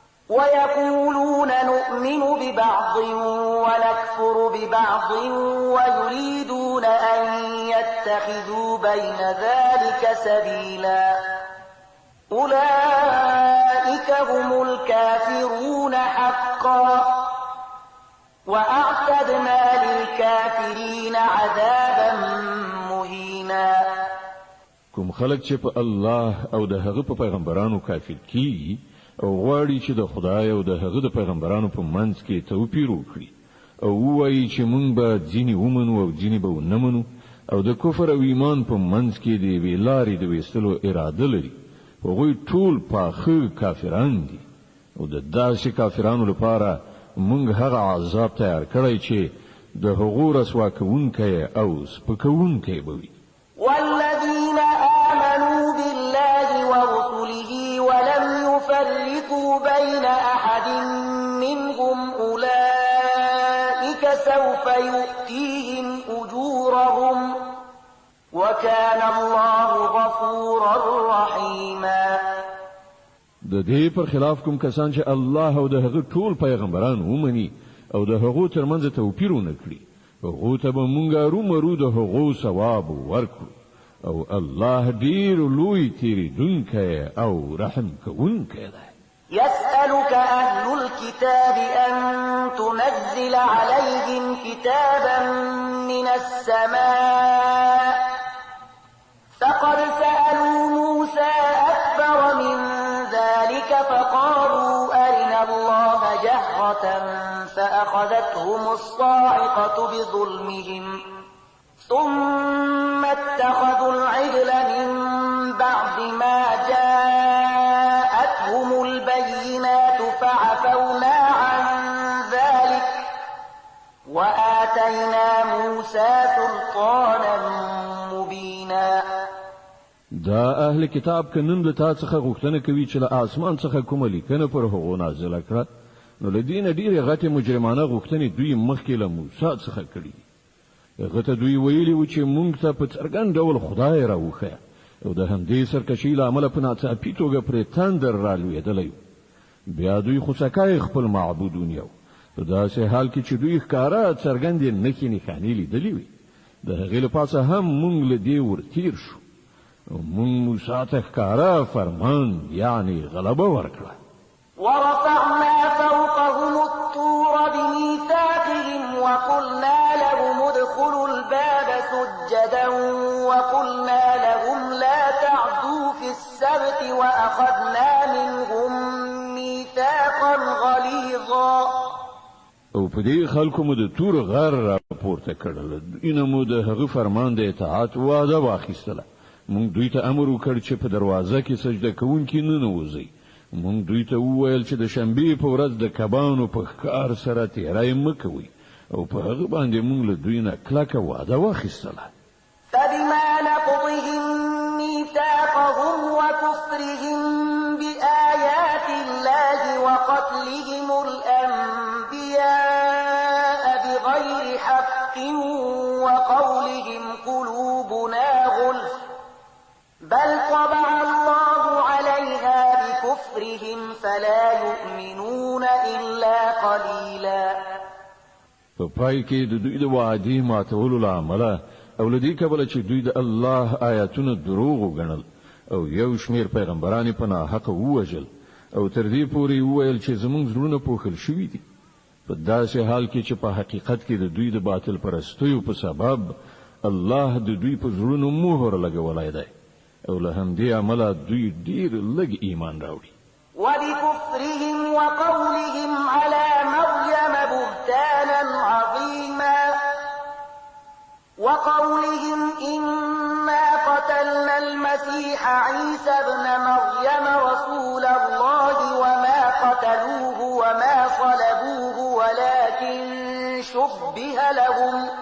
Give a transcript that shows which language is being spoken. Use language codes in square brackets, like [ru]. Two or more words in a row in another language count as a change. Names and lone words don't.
[ar] ويقولون نؤمن ببعض ونكفر ببعض ويريدون أن يتخذوا بين ذلك سبيلا أولئك هم الكافرون حقا وأعتدنا للكافرين عذابا مهينا. [ps] کوم خلک چې په الله او د هغه په پیغمبرانو کافر کیږي او غواړي چې د خدای او د هغه د پیغمبرانو په منځ کې توپیر وکړي او وایي چې مونږ به ځینې ومنو او ځینې به ونه منو او د کفر او ایمان په منځ کې د یوې لارې د ویستلو اراده لري، هغوی ټول پاخه کافران دي او د داسې کافرانو لپاره مونږ هغه عذاب تیار کړی چې د هغو رسوا کوونکی او سپکوونکی به وي. [ar] والذين آمنوا بالله ورسله ولم يفرقوا بين أحد منهم أولئك سوف يؤتيهم أجورهم وكان الله غفورا رحيما. [ps] د دې پر خلاف کوم کسان چې الله او د هغه ټول پیغمبران ومني او د هغو ترمنځ توپیر ونه کړي، هغو ته به مونږ رومرو د هغو ثواب ورکړو او الله ډیر لوی تیریدونکی او رحم کوونکی دی. [ar] يسألك أهل الكتاب أن تنزل عليهم كتابا من السماء فقد سألوا موسى أكبر من ذلك فقالوا أرنا الله جهرة فأخذتهم الصاعقة بظلمهم ثم اتخذوا العجل من بعد ما جاءتهم البينات فعفونا عن ذلك وآتينا موسى سلطانا مبينا. [ps] دا اهل کتاب کنن له تا څخه غوښتنه کوي چې له اسمان څخه کومه لیکنه پر هغو نازله کړه، نو له دې نه ډېرې غټې مجرمانه غوښتنې دوی مخکې له موسی څخه کړي. هغه ته دوی ویلي و چې مونږ ته په څرګند ډول خدای راوښیه او د همدې سرکشۍ له امله په ناڅاپي توګه پرې تندر رالوېدلی و. بیا دوی خوسکی خپل معبود ونیو په داسې حال کې چې دوی ښکاره څرګندې نښې نښانې لیدلې وې. د هغې له پاسه هم مونږ له دې ورتېر شو او مونږ موسی ته ښکاره فرمان یعنې غلبه ورکړه. [ar] ورفعنا فوقهم الطور بميثاقهم وقلنا لهم ادخلوا الباب سجدا وقلنا لهم لا تعدوا في السبت وأخذنا منهم ميثاقا غليظا. [ps] او په دې خلکو مو د تور غر راپورته کړل، اینه مو د هغه فرمان د اطاعت وعده واخیستله. مونږ دوی ته امر وکړ چې په دروازه کې سجده کوونکي نه نوځي. مونږ دوی ته وویل چې د شنبې په ورځ د کبانو په ښکار سره تیری مه کوئ او په هغه باندې مونږ له دوی نه کلکه وعده واخیستله. [ar] فبما نقضهم ميثاقهم وكفرهم بآيات الله وقتلهم الأنبياء بغير حق وقولهم قلوبنا غلف بل طبع الله عليها بكفرهم فلا يؤمنون إلا قليلا. [ps] په پای کې د دوی د وعدې ماتولو له امله او له دې کبله چې دوی د الله آیاتونه دروغ وګڼل او یو شمېر پیغمبران په ناحقه ووژل او تر دې پورې وویل چې زموږ زړونه پوښل شوي دي، په داسې حال کې چې په حقیقت کې د دوی د باطل پرستیو په سبب الله د دوی په زړونو مهر لګولی دی او له همدې امله دوی ډېر لږ ایمان راوړي. [ar] وبكفرهم وقولهم على مريم بهتانا عظيما وقولهم إنا قتلنا المسيح عيسى ابن مريم رسول الله وما قتلوه وما صلبوه ولكن شبه لهم